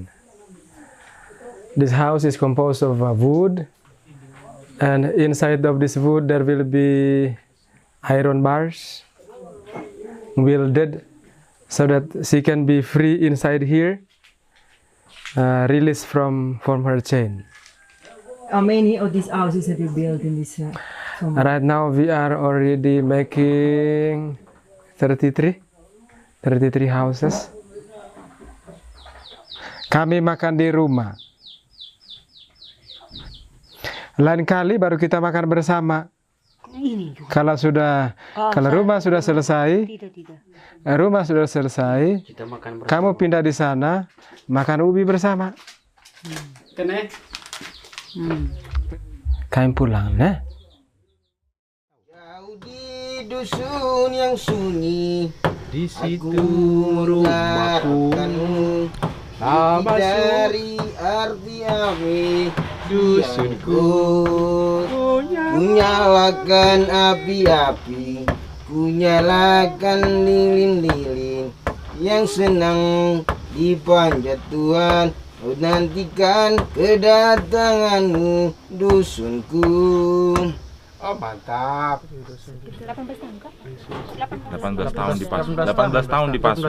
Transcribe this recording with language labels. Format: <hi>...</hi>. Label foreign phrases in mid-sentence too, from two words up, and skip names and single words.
<en>This house is composed of wood, and inside of this wood there will be iron bars welded so that she can be free inside here, released from her chain. How many of these houses have you built in this? Right now we are already making 33 houses.</en> <id>Kami makan di rumah. Lain kali baru kita makan bersama. Kalau rumah sudah selesai, kamu pindah di sana, makan ubi bersama. Kami pulang, nah. Jauh di dusun yang sunyi, di situ rumahku. Dari arti api dusunku, kunyalakan api-api, kunyalakan lilin-lilin yang senang dipanjat Tuhan. Oh, nantikan kedatanganmu dusunku. Oh, mantap. 18 tahun kah? 18 tahun dipasung. 18 tahun dipasung.</id>